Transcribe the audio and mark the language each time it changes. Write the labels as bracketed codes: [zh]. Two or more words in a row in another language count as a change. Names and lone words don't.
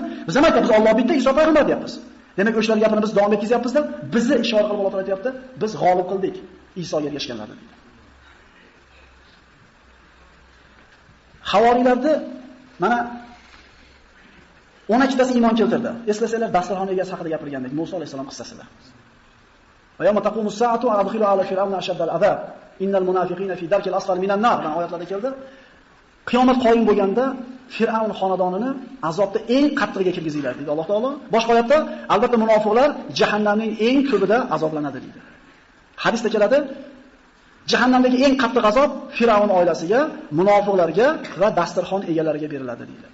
[uz] Biz ham aytamiz Alloh bitta, Iso payg'ambar deyapmiz. Demak o'shalar gapini biz davom etkazyapmizda, bizni ishora qilib Alloh aytayapti, biz g'olib qildik Isoga ergashganlarni. Havoriylarni mana 12 tasi iymon keltirdi. Eslasanglar dasturxon egasi haqida gapirgandik Musa alayhisalom qissasida. [ar] ويوم تقوم الساعة أدخلوا آل فرعون أشد العذاب إن المنافقين في الدرك الأسفل من النار [uz] oyatlarda keldi. Qiyomat qoyim bo'lganda Fir'avn xonadonini azobda eng qattiqiga kirgizinglar dedi Alloh taolo. Boshqa oyatda albatta munofiqlar jahannamning eng ko'pida azoblanadi dedi. Hadisda keladi, jahannamdagi eng qattiq azob Fir'avn oilasiga, munofiqlarga va dasturxon egalariga beriladi deyiladi.